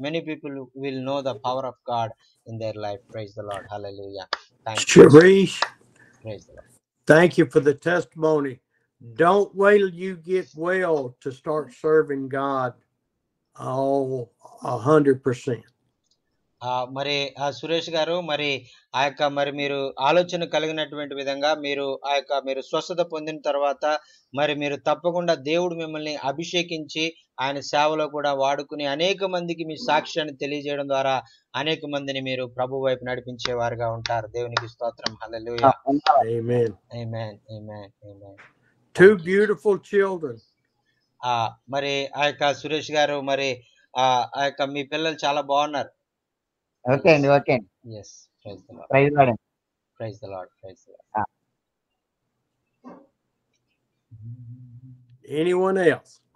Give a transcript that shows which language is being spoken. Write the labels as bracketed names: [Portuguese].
[English] Many people will know the power of God in their life. Praise the Lord. Hallelujah. Thank you. Sharish, Praise the Lord. thank you for the testimony. Don't wait till you get well to start serving God all 100%. [Telugu] మరి సురేష్ గారు, మరి ఆ యొక్క మరి మీరు ఆలోచన కలిగినటువంటి విధంగా మీరు ఆ యొక్క మీరు స్వస్థత పొందిన తర్వాత మరి మీరు తప్పకుండా దేవుడు మిమ్మల్ని అభిషేకించి ఆయన సేవలో కూడా వాడుకుని అనేక మందికి మీ సాక్ష్యాన్ని తెలియజేయడం ద్వారా అనేక మందిని మీరు ప్రభు వైపు నడిపించేవారుగా ఉంటారు. దేవునికి స్తోత్రం. హల్లెలూయా. [English] Amen. [Telugu] ఆమేన్, ఆమేన్, ఆమేన్. [English] Two beautiful children. [Telugu] మరి ఆ యొక్క సురేష్ గారు, మరి ఆ యొక్క మీ పిల్లలు చాలా బాగున్నారు. ఓకే అండి, ఓకే అండి. [English] Yes, praise the Lord, praise Lord అండి. Praise the Lord, praise the Lord. Anyone else?